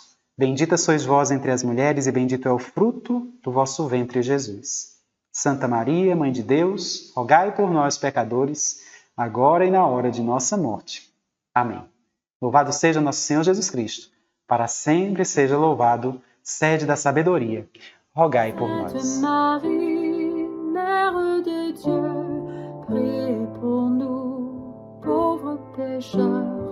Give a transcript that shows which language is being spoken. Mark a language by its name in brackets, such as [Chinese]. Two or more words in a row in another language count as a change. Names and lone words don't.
[Portuguese] Bendita sois vós entre as mulheres e bendito é o fruto do vosso ventre, Jesus. Santa Maria, Mãe de Deus, rogai por nós, pecadores, agora e na hora de nossa morte. Amém. Louvado seja nosso Senhor Jesus Cristo. Para sempre seja louvado, sede da sabedoria. Rogai por nós. [French] Sainte Marie, Mère de Dieu, priez pour nous, pauvres pécheurs,